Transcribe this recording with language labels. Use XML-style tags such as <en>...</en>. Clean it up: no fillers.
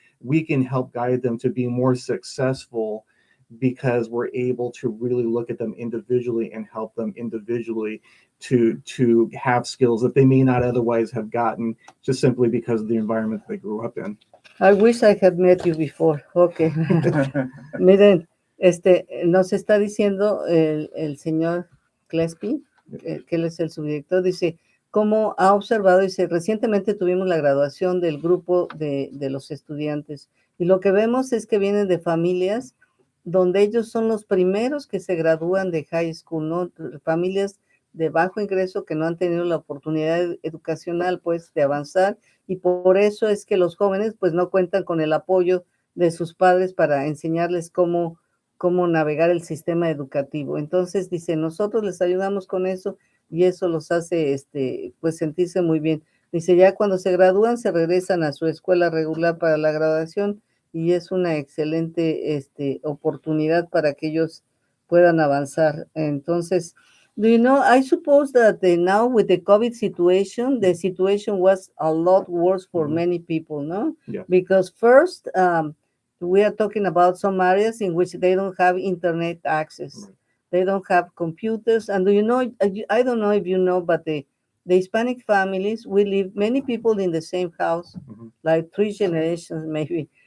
<en>We can help guide them to be more successful because we're able to really look at them individually and help them individually to have skills that they may not otherwise have gotten just simply because of the environment they grew up in. I wish I had met you before. Okay.</en> <es>Miren, nos está diciendo el señor Kleespies, que él es el subdirector, dice, cómo ha observado, dice, recientemente tuvimos la graduación del grupo de los estudiantes y lo que vemos es que vienen de familias donde ellos son los primeros que se gradúan de high school, ¿no? Familias de bajo ingreso que no han tenido la oportunidad educacional, pues, de avanzar, y por eso es que los jóvenes, pues, no cuentan con el apoyo de sus padres para enseñarles cómo navegar el sistema educativo. Entonces, dice, nosotros les ayudamos con eso, y eso los hace, pues, sentirse muy bien. Dice, ya cuando se gradúan, se regresan a su escuela regular para la graduación, y es una excelente oportunidad para que ellos puedan avanzar.</es> <en>Entonces, do you know, I suppose that now with the COVID situation, the situation was a lot worse for many people, no? Yeah. Because first, we are talking about some areas in which they don't have internet access. Right. They don't have computers. And do you know, I don't know if you know, but the Hispanic families, we live, many people in the same house, like 3 generations maybe.</en>